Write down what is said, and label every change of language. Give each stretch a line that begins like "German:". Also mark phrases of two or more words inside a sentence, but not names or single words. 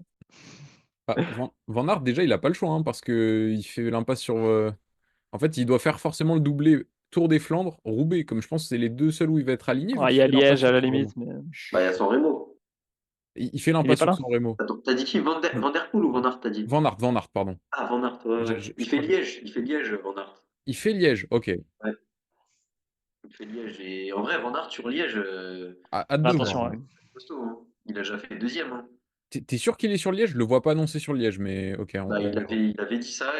French: Bah, Van Aert, déjà, il n'a pas le choix, hein, parce qu'il fait l'impasse sur. En fait, il doit faire forcément le doublé Tour des Flandres, Roubaix, comme je pense que c'est les deux seuls où il va être aligné, vu Ah, il qu'il y a fait l'impasse Liège à sur la San Remo. limite, mais Bah, il y a San Remo. Il fait Il est l'impasse pas sur là? San Remo. Attends, t'as dit qui? Van Der Poel ou Van Aert, t'as dit? Van Aert, pardon. Ah, Van Aert, ouais, Je, ouais. je- Il je fait crois que Liège, il fait Liège, Van Aert. il fait Liège. Ok. Ouais, il fait Liège. Et en vrai, Van Aert sur Liège, Hâte de voir, Attention, hein. ouais. c'est costaud, hein. Il a déjà fait deuxième, hein. T'es sûr qu'il est sur Liège? Je le vois pas annoncé sur Liège, mais ok, Bah, on verra. il avait dit ça.